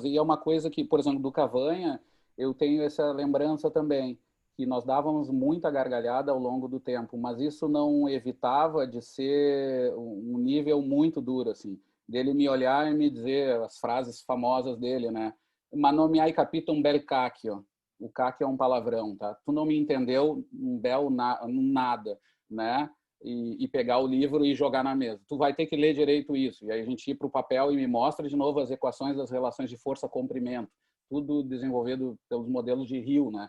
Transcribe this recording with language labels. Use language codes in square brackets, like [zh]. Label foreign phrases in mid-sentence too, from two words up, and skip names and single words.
[pt] E é uma coisa que, por exemplo, do Cavanha, eu tenho essa lembrança também, que nós dávamos muita gargalhada ao longo do tempo, mas isso não evitava de ser um nível muito duro, assim, dele me olhar e me dizer as frases famosas dele, né? [it] Ma non mi hai capito un bel cacchio. [pt] o CAC é um palavrão, tá? Tu não me entendeu um belo nada, né? E pegar o livro e jogar na mesa. Tu vai ter que ler direito isso. E aí a gente ir para o papel e me mostra de novo as equações das relações de força-comprimento, tudo desenvolvido pelos modelos de Hill, né?